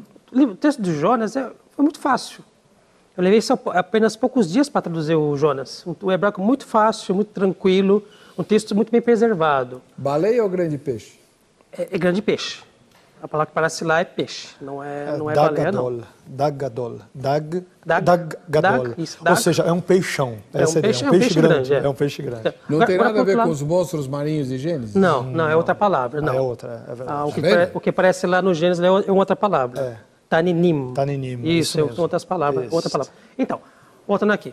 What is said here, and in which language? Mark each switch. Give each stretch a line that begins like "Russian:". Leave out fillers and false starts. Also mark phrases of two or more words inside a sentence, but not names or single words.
Portuguese: O texto de Jonas foi muito fácil. Eu levei apenas poucos dias para traduzir o Jonas. Um hebraico muito fácil, muito tranquilo, um texto muito bem preservado. Baleia ou grande peixe? É grande peixe. A palavra que aparece lá é peixe, não é baleia, não.
Hebrew: דג גדול. דג גדול.
Portuguese: Ou seja, é um peixão. É um peixe grande. É um peixe grande. Não tem nada a ver com os monstros marinhos de Gênesis? Não, é outra palavra. Não. É outra, é verdade. O que aparece lá no Gênesis é outra palavra. É. Taninim. Isso são outras palavras. Outra palavra. Então, voltando aqui.